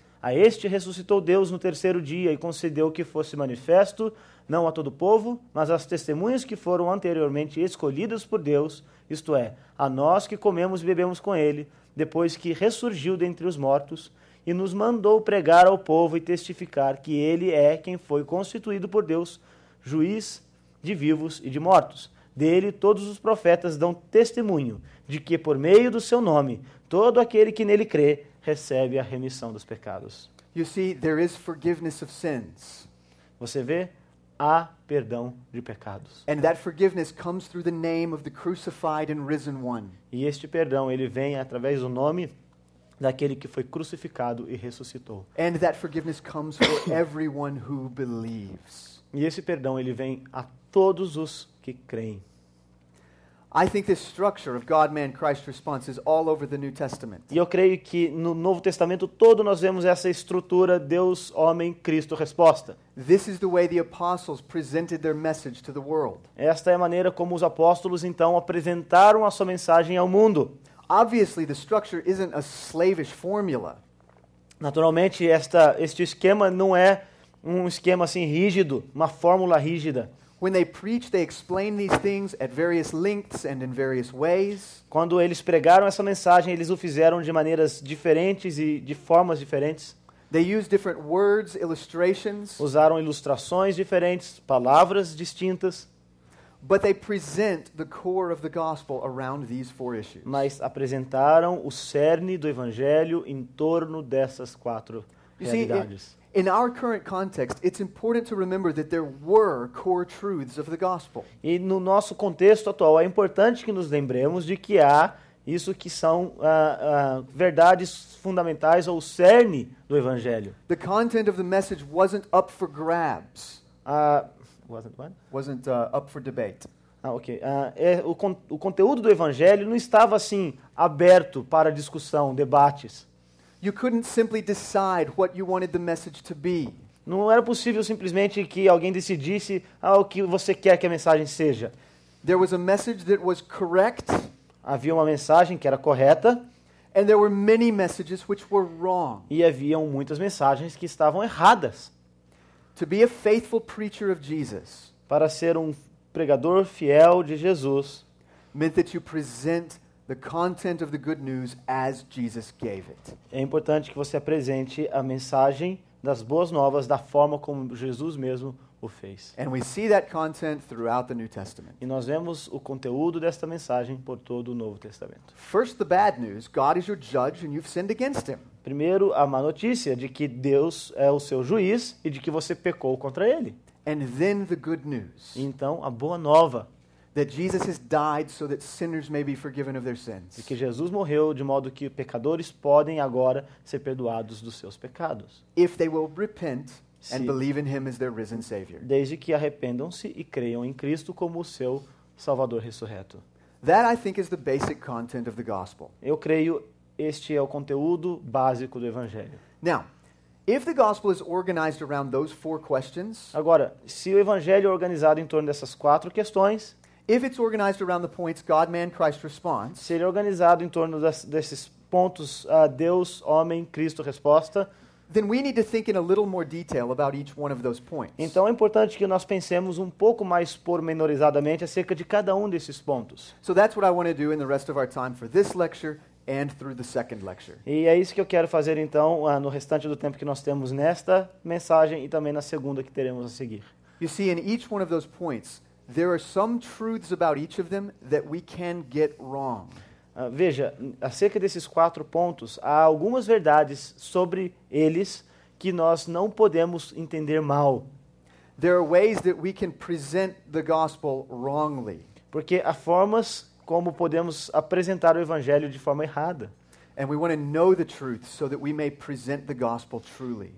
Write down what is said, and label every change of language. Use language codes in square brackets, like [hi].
[pt] A este ressuscitou Deus no terceiro dia e concedeu que fosse manifesto, não a todo o povo, mas às testemunhas que foram anteriormente escolhidas por Deus, isto é, a nós que comemos e bebemos com ele, depois que ressurgiu dentre os mortos, e nos mandou pregar ao povo e testificar que ele é quem foi constituído por Deus, juiz de vivos e de mortos. Dele todos os profetas dão testemunho de que por meio do seu nome, todo aquele que nele crê, recebe a remissão dos pecados. [en] You see, there is forgiveness of sins. [pt] Você vê? Há perdão de pecados. [en] And that forgiveness comes through the name of the crucified and risen one. [pt] E este perdão, ele vem através do nome daquele que foi crucificado e ressuscitou. [en] And that forgiveness comes for everyone who believes. [pt] E esse perdão, ele vem a todos os que creem. [en] I think this structure of God, man, Christ response is all over the New Testament. [pt] E eu creio que no Novo Testamento todo nós vemos essa estrutura Deus, homem, Cristo, resposta. [en] This is the way the apostles presented their message to the world. [pt] Esta é a maneira como os apóstolos então apresentaram a sua mensagem ao mundo. [en] Obviously, the structure isn't a slavish formula. [pt] Naturalmente, este esquema não é um esquema assim rígido, uma fórmula rígida. [en] When they preach, they explain these things at various lengths and in various ways. [pt] Quando eles pregaram essa mensagem, eles o fizeram de maneiras diferentes e de formas diferentes. [en] They use different words, illustrations, [pt] Usaram ilustrações diferentes, palavras distintas, [en] but they present the core of the gospel around these four issues. [pt] mas apresentaram o cerne do evangelho em torno dessas quatro [en] You see, [pt] realidades. [en] in our current context, it's important to remember that there were core truths of the gospel. [pt] E no nosso contexto atual é importante que nos lembremos de que há isso que são verdades fundamentais ou cerne do evangelho. [en] The content of the message wasn't up for grabs, Wasn't what? wasn't up for debate. Ok. [pt] O conteúdo do evangelho não estava assim aberto para discussão, debates. [en] You couldn't simply decide what you wanted the message to be. [pt] Não era possível simplesmente que alguém decidisse o que você quer que a mensagem seja. [en] There was a message that was correct, [pt] Havia uma mensagem que era correta [en] and there were many messages which were wrong. [pt] e haviam muitas mensagens que estavam erradas. [en] To be a faithful preacher of Jesus [pt] Para ser um pregador fiel de Jesus, [en] meant that you present the content of the good news as Jesus gave it. [pt] é importante que você apresente a mensagem das boas novas da forma como Jesus mesmo o fez. [en] And we see that content throughout the New Testament. [pt] E nós vemos o conteúdo desta mensagem por todo o Novo Testamento. [en] First, the bad news: God is your judge and you've sinned against him. [pt] Primeiro, a má notícia de que Deus é o seu juiz e de que você pecou contra ele. [en] And then the good news [pt] E então, a boa nova [en] that Jesus has died so that sinners may be forgiven of their [pt] de [en] sins. [pt] que Jesus morreu de modo que pecadores podem agora ser perdoados dos seus pecados, [en] If they will repent and [pt] Sim. [en] believe in him as their risen Savior. [pt] desde que arrependam-se e creiam em Cristo como o seu Salvador ressurreto. [en] That, I think, is the basic content of the gospel. [pt] Eu creio este é o conteúdo básico do Evangelho. [en] Now, if the gospel is organized around those four questions, [pt] Agora, se o Evangelho é organizado em torno dessas quatro questões, [en] if it's organized around the points God, man, Christ response, [pt] se ele é organizado em torno desses pontos, Deus, homem, Cristo, resposta, [en] then we need to think in a little more detail about each one of those points. [pt] então é importante que nós pensemos um pouco mais pormenorizadamente acerca de cada um desses pontos. [en] So that's what I want to do in the rest of our time for this lecture and through the second lecture. [pt] E é isso que eu quero fazer então no restante do tempo que nós temos nesta mensagem e também na segunda que teremos a seguir. [en] You see, in each one of those points, there are some truths about each of them that we can get wrong. [pt] Veja, acerca desses quatro pontos, há algumas verdades sobre eles que nós não podemos entender mal, [en] There are ways that we can present the gospel wrongly. [pt] porque há formas como podemos apresentar o evangelho de forma errada. [en] And we want to know the truth so that we may present the gospel truly.